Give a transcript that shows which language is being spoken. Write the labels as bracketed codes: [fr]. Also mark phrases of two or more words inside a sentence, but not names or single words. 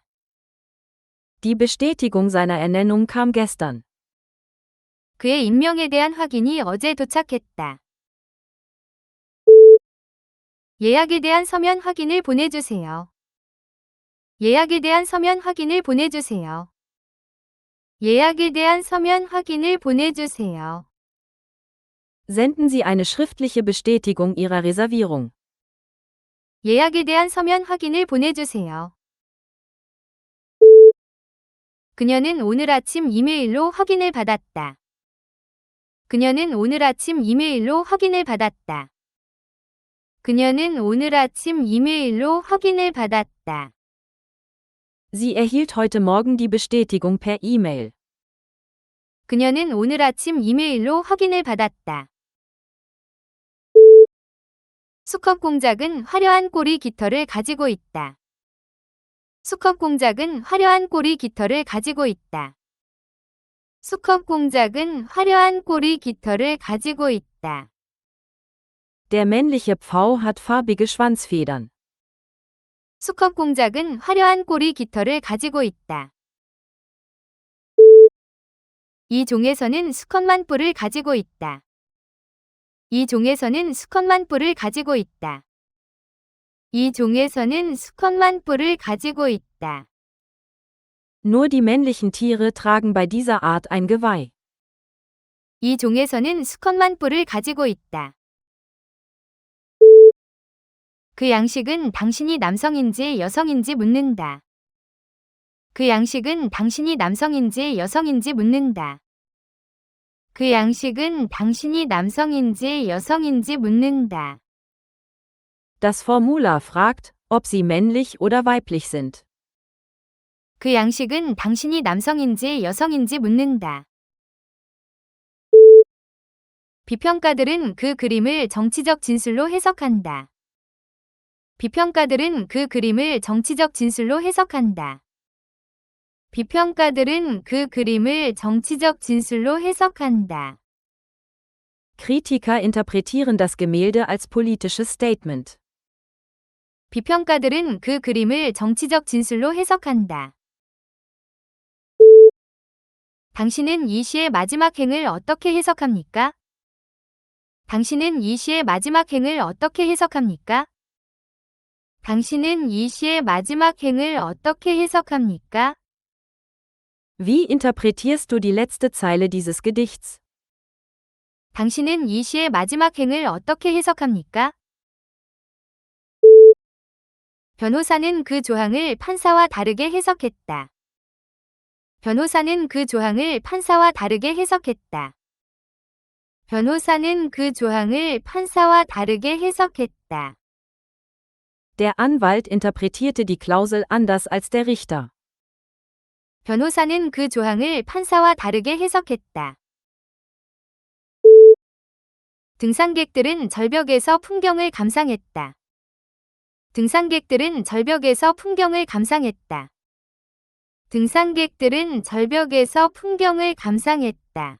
[de] Die Bestätigung seiner Ernennung kam gestern. [ko] 그의 임명에 대한 확인이 어제 도착했다. 예약에 대한 서면 확인을 보내주세요. 예약에 대한 서면 확인을 보내주세요. 예약에 대한 서면 확인을 보내주세요. [de] Senden Sie eine schriftliche Bestätigung Ihrer Reservierung. [ko] 예약에 대한 서면 확인을 보내주세요. 그녀는 오늘 아침 이메일로 확인을 받았다. 그녀는 오늘 아침 이메일로 확인을 받았다. 그녀는 오늘 아침 이메일로 확인을 받았다. [de] Sie erhielt heute Morgen die Bestätigung per E-Mail. [ko] 그녀는 오늘 아침 이메일로 확인을 받았다. 수컷 공작은 화려한 꼬리 깃털을 가지고 있다. 수컷 공작은 화려한 꼬리 깃털을 가지고 있다. 수컷 공작은 화려한 꼬리 깃털을 가지고 있다. [de] Der männliche Pfau hat farbige Schwanzfedern. [ko] 수컷 공작은 화려한 꼬리 깃털을 가지고 있다. 이 종에서는 수컷만 뿔을 가지고 있다. 이 종에서는 수컷만 뿔을 가지고 있다. 이 종에서는 수컷만 뿔을 가지고 있다. [de] Nur die männlichen Tiere tragen bei dieser Art ein Geweih. [ko] 이 종에서는 수컷만 뿔을 가지고 있다. 그 양식은 당신이 남성인지 여성인지 묻는다. 그 양식은 당신이 남성인지 여성인지 묻는다. 그 양식은 당신이 남성인지 여성인지 묻는다. [de] Das Formular fragt, ob sie männlich oder weiblich sind. [ko] 그 양식은 당신이 남성인지 여성인지 묻는다. 비평가들은 그 그림을 정치적 진술로 해석한다. 비평가들은 그 그림을 정치적 진술로 해석한다. 비평가들은 그 그림을 정치적 진술로 해석한다. [de] Kritiker interpretieren das Gemälde als politisches Statement. [ko] 비평가들은 그 그림을 정치적 진술로 해석한다. 당신은 이 시의 마지막 행을 어떻게 해석합니까? 당신은 이 시의 마지막 행을 어떻게 해석합니까? 당신은 이 시의 마지막 행을 어떻게 해석합니까? [de] Wie interpretierst du die letzte Zeile dieses Gedichts? [ko] 당신은 이 시의 마지막 행을 어떻게 해석합니까? 변호사는 그 조항을 판사와 다르게 해석했다. 변호사는 그 조항을 판사와 다르게 해석했다. 변호사는 그 조항을 판사와 다르게 해석했다. [de] Der Anwalt interpretierte die Klausel anders als der Richter. [ko] 변호사는 그 조항을 판사와 다르게 해석했다. 등산객들은 절벽에서 풍경을 감상했다. 등산객들은 절벽에서 풍경을 감상했다. 등산객들은 절벽에서 풍경을 감상했다.